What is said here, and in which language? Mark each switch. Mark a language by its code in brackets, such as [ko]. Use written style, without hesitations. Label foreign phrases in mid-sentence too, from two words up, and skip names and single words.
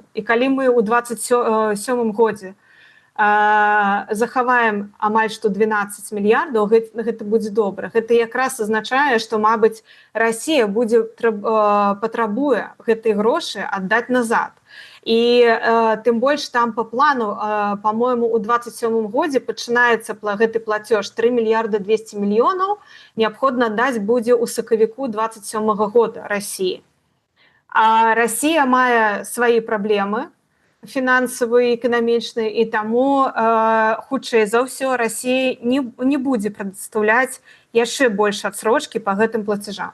[be] І калі мы ў 27 годзе захаваем амаль што 12 мільярдаў, гэта будзе добра. Гэта якраз азначае, што, мабыць, Расія патрабуе гэтыя грошы аддаць назад. І тым больш там [ru] по плану, по-моему, [be] у 27 годзе пачынаецца гэты плацёж 3 мільярда 200 мільёнаў, неабходна даць будзе ў сакавіку 27 года Расіі. А Расія мае свае праблемы фінансавыя, эканамічныя, і таму хутчэй за ўсё Расія не будзе прадастаўляць яшчэ больш адсрочкі па гэтым плацежам.